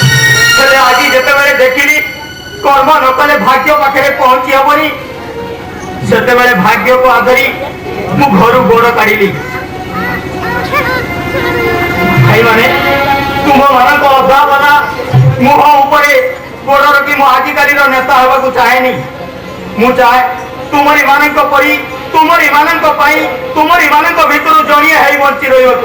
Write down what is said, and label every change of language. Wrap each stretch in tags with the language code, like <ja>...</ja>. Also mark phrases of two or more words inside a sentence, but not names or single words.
<or>ଆଜି ଯେତେ ଦେଖିଲି କର୍ମ ନ କଲେ ଭାଗ୍ୟ ପାଖେ ପହଞ୍ଚି ହେନି ସେତେବେଳେ ଭାଗ୍ୟକୁ ଆଦରି ମୁଁ ଘରୁ ଗୋଡ଼ କାଢ଼ିଲି। ଭାଇମାନେ ତୁମମାନଙ୍କ ଅଧାବଧା ମୁହଁ ଉପରେ ଗୋଡ଼ ରଖି ମୁଁ ଆଜିକାଲିର ନେତା ହେବାକୁ ଚାହେଁନି। ମୁଁ ଚାହେଁ ତୁମରି ମାନଙ୍କ ପରି ତୁମରି ମାନଙ୍କ ପାଇଁ ତୁମରି ମାନଙ୍କ ଭିତରୁ ଜଣିଏ ହେଇ ବଞ୍ଚି ରହିବାକୁ।</or>